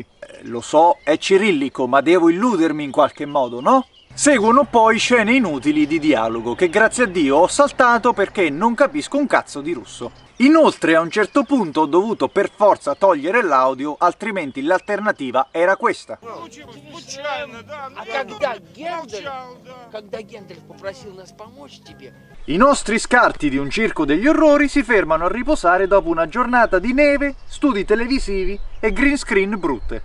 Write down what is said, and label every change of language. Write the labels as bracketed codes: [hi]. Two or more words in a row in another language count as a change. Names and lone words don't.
[it] Lo so, è cirillico, ma devo illudermi in qualche modo, no? Seguono poi scene inutili di dialogo che grazie a Dio ho saltato perché non capisco un cazzo di russo. Inoltre a un certo punto ho dovuto per forza togliere l'audio, altrimenti l'alternativa era questa. [ru] Когда Гендальф попросил нас помочь тебе, [it] I nostri scarti di un circo degli orrori si fermano a riposare dopo una giornata di neve, studi televisivi e [en] green screen [it] brutte.